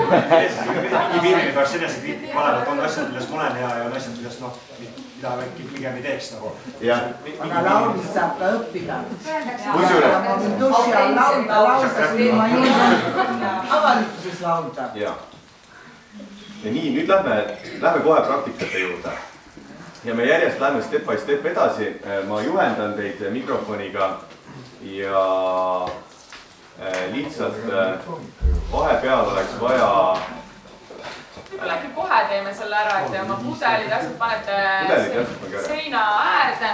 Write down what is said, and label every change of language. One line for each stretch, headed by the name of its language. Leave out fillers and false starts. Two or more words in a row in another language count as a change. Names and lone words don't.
Estonian: Mingi piirini peaks enesekriitika olema, et on asjad, millest ma olen hea ja on asjad, millest mida äkki pigem ei teeks nagu. Aga laulmist saab ka õppida. Kusjuures? Ma võin duši all laulda, ilma julgen avalikkuses laulda. Ja nii, nüüd lähme kohe praktikate juurde. Ja me järjest lähme
English: step by step
Estonian: edasi. Ma juhendan teid mikrofoniga ja lihtsalt vahepeal oleks vaja... Võib-olla äkki kohe teeme selle ära, et oma pudelid asjad panete seina äärde.